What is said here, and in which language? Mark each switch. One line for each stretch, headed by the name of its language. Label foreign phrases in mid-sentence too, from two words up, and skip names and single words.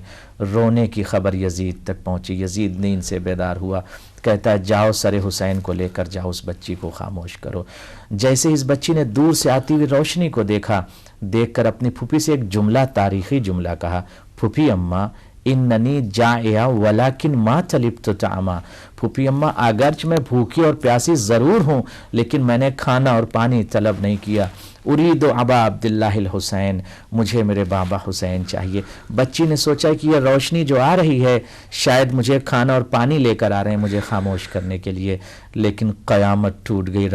Urdu: رونے کی خبر یزید تک پہنچی، یزید نیند سے بیدار ہوا، کہتا ہے جاؤ سر حسین کو لے کر جاؤ، اس بچی کو خاموش کرو۔ جیسے اس بچی نے دور سے آتی ہوئی روشنی کو دیکھا، دیکھ کر اپنی پھوپھی سے ایک جملہ، تاریخی جملہ کہا، پھوپھی اماں
Arabic: إنني جائعة ولكن ما طلبت طعاما,
Urdu: پھوپھی اماں اگرچہ میں بھوکی اور پیاسی ضرور ہوں لیکن میں نے کھانا اور پانی طلب نہیں کیا.
Arabic: أريد أبا عبد الله الحسين,
Urdu: مجھے میرے بابا حسین چاہیے. بچی نے سوچا کہ یہ روشنی جو آ رہی ہے شاید مجھے کھانا اور پانی لے کر آ رہے ہیں مجھے خاموش کرنے کے لیے، لیکن قیامت ٹوٹ گئی.